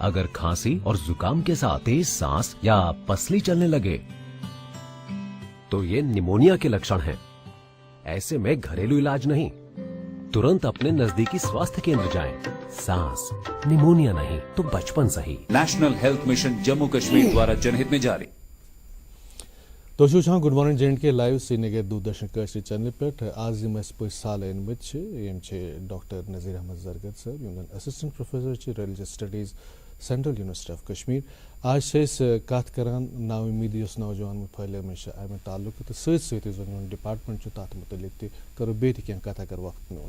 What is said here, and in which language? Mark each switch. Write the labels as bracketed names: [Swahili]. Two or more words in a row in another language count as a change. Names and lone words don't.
[Urdu] اگر کھانسی اور زکام کے ساتھ تیز سانس یا پسلی چلنے لگے تو یہ نمونیا کے لکشن ہیں. ایسے میں گھریلو علاج نہیں ترنت اپنے نزدیکی سواستھ کیندر جائیں. سانس نمونیا نہیں تو بچپن سے ہی. نیشنل ہیلتھ مشن جموں کشمیر دوارا جنہت میں جاری. [Kashmiri] تُہۍ چھِو وٕچھان [English] good morning [Kashmiri] JNK لایِو سرینگر دوٗردرشن کٲشرِ چینلہِ پٮ۪ٹھ. آز یِم اَسہِ پٔژھۍ سالہٕ أنۍمٕتۍ چھِ یِم چھِ ڈاکٹر نذیٖر احمد زرگر صٲب یِم زن [English] assistant professor [Kashmiri] چھِ ریلِجس سٹڈیٖز سینٹرل یونیورسٹی آف کشمیٖر. آز چھِ أسۍ کتھ کران نا اُمیٖدی یۄس نوجوان پھٔہلیمٕژ چھِ امہِ تعلُق تہٕ سۭتۍ سۭتۍ یُس زن میون ڈپارٹمنٹ چھُ تتھ مُتعلق تہِ کرو بیٚیہِ تہِ کینٛہہ کتھ اگر وقت میون.